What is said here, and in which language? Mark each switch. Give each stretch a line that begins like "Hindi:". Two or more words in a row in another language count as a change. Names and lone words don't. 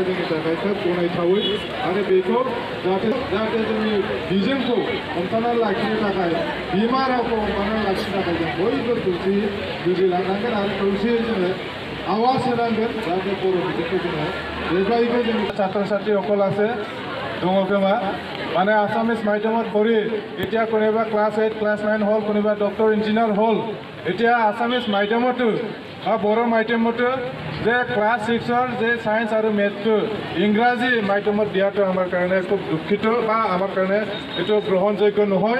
Bodo: जोंनि थाखाय खोब गनायथावै आरो बेखौ जाहाथे जोंनि बिजोंखौ हमथाना लाखिनो थाखाय बिमा रावखौ हमथाना लाखिनो थाखाय जों बयबो खौसेयै बुजिलांनांगोन आरो खौसेयै जोङो आवाज होनांगोन जाहाथे बर' बिजोंखौ जोङो जेब्लायबो जोंनि
Assamese: ছাত্ৰ ছাত্ৰীসকল আছে
Bodo: दङ खोमा
Assamese: মানে আসামিজ মাধ্যমত পঢ়ি এতিয়া কোনোবা ক্লাছ 8 ক্লাছ 9 হ'ল, কোনোবা ডক্টৰ ইঞ্জিনিয়াৰ হ'ল। এতিয়া আসামিজ মাধ্যমতো বা বড়ো মাধ্যমতো যে ক্লাছ 6ৰ যে সায়েন্স আৰু মেথছটো ইংৰাজী মাধ্যমত দিয়াটো আমাৰ কাৰণে খুব দুখিত বা আমাৰ কাৰণে এইটো গ্ৰহণযোগ্য নহয়।